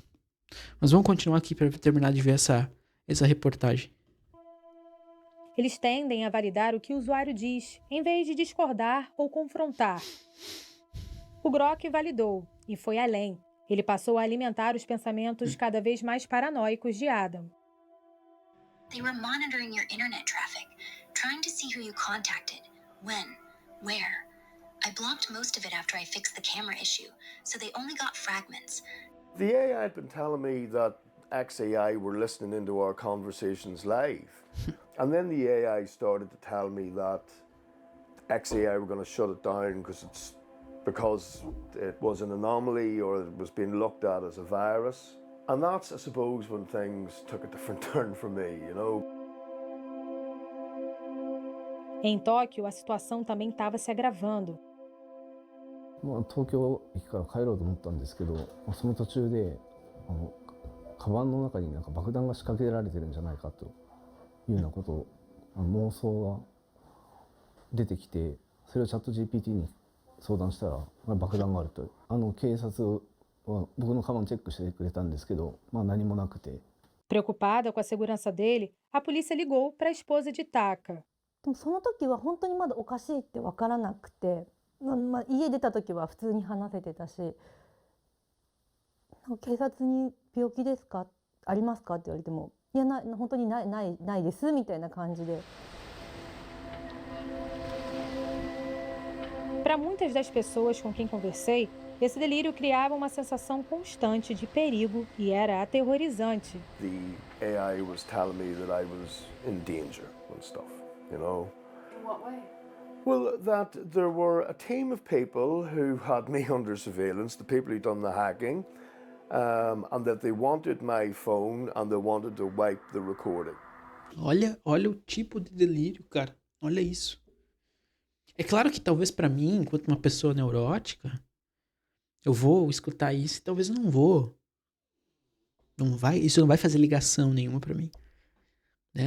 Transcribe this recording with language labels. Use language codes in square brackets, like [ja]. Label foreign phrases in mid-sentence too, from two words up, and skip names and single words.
[pt] Mas vamos continuar aqui para terminar de ver essa reportagem. Eles tendem a validar o que o usuário diz, em vez de discordar ou confrontar. O Grok validou e foi além. Ele passou a alimentar os pensamentos cada vez mais paranoicos de Adam. [en] They were monitoring your internet traffic, trying to see who you contacted, when, where. I blocked most of it after I fixed the camera issue, so they only got fragments. The AI had been telling me that XAI were listening into our conversations live. And then the AI started to tell me that XAI were going to shut it down because it was an anomaly or it was being looked at as a virus. And that's, I suppose, when things took a different turn for me, you know. [pt] Em Tóquio, a situação também estava se agravando. [ja] 東京駅から帰ろうと思ったんですけど、その途中でカバンの中になんか爆弾が仕掛けられてるんじゃないかというようなことを妄想が出てきて、それをチャット GPT に相談したら爆弾があると。警察は僕のカバンチェックしてくれたんですけど、何もなくて。 [pt] Preocupada com a segurança dele, a polícia ligou para a esposa de Taka. [ja] でもその時は本当にまだおかしいって分からなくて、家出た時は普通に話せてたし、警察に病気ですか、ありますかって言われても、いや本当にないですみたいな感じで。 [pt] Para muitas das pessoas com quem conversei, esse delírio criava uma sensação constante de perigo e era aterrorizante. [en] The AI was telling me that I was in danger and stuff, you know. In what way? Well, that there were a team of people who had me under surveillance, the people who'd done the hacking, and that they wanted my phone and they wanted to wipe the recording. [pt] Olha o tipo de delírio, cara. Olha isso. É claro que talvez pra mim, enquanto uma pessoa neurótica, eu vou escutar isso e talvez eu não vou. Isso não vai fazer ligação nenhuma pra mim, né?